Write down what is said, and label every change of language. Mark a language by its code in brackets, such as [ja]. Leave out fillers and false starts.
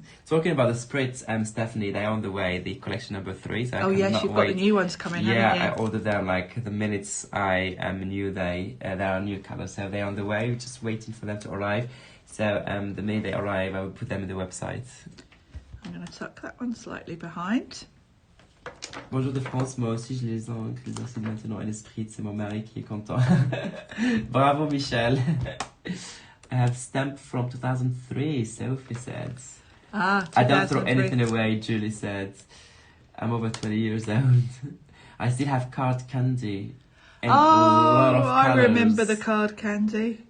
[en] Talking about the spritz, Stephanie, they're on the way, the collection number 3. So yes, you've got the new ones coming, haven't you? Yeah, I ordered them like the minutes I knew they are new colours, so they're on the way. We're just waiting for them to arrive. So the minute they arrive, I will put them in the website. I'm going to tuck that one slightly behind. [fr] Bonjour de France, moi aussi je les ai maintenant à l'esprit, c'est mon mari qui est content. [en] Bravo Michel. I have stamped from 2003, Sophie said. Ah, 2003. I don't throw anything away, Julie said. I'm over 20 years old. I still have card candy. In a lot of I colours. remember the card candy.